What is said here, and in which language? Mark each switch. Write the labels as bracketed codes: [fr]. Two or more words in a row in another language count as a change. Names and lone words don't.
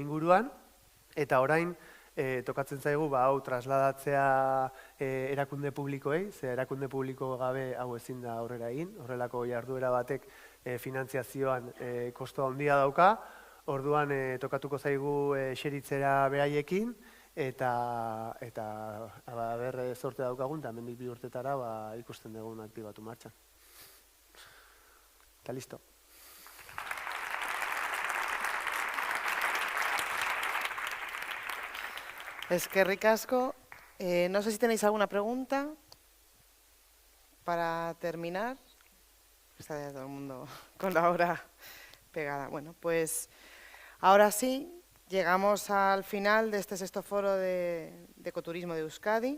[eu] inguruan, eta orain, tokatzen zaigu, hau trasladatzea erakunde publikoei, ze erakunde publiko gabe hau ezin da aurrera egin, horrelako jarduera batek finantziazioan kosto handia dauka, orduan tokatuko zaigu xeritzera behaiekin, eta ber zorte daukagun, eta hemendik 2 urtetara ikusten dugun aktibatu martxan. Eta listo. Eskerrik asko. [es] No sé si tenéis alguna pregunta para terminar. Está ya todo el mundo con la hora pegada. Bueno, pues ahora sí, llegamos al final de este 6º foro de ecoturismo de Euskadi.